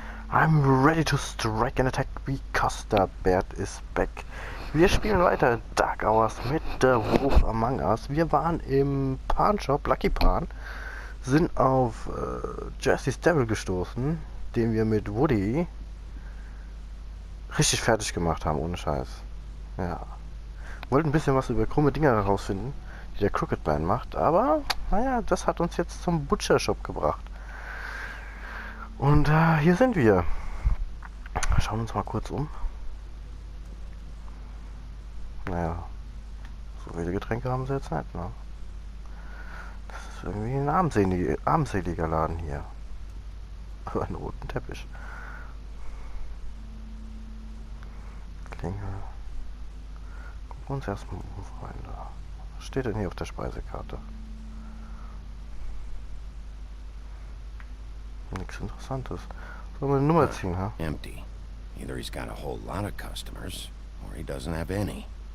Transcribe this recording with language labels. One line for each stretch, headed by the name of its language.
English: I'm ready to strike and attack because the Bert is back.
German: Wir spielen weiter Dark Hours mit The Wolf Among Us. Wir waren im Pan-Shop, Lucky Pan, sind auf Jersey's Devil gestoßen, den wir mit Woody richtig fertig gemacht haben, ohne Scheiß. Ja. Wollten ein bisschen was über krumme Dinger herausfinden, die der Crooked Man macht, aber naja, das hat uns jetzt zum Butcher Shop gebracht. Und hier sind wir. Schauen uns mal kurz um. Naja, so viele Getränke haben sie jetzt nicht, ne? Das ist irgendwie ein armseliger Laden hier. Aber einen roten Teppich. Klingel. Gucken wir uns erstmal um, Freunde. Was steht denn hier auf der Speisekarte? Nichts Interessantes. Sollen wir eine Nummer ziehen, ha?
English: Empty. Either he's got a whole lot of customers, or he doesn't have any.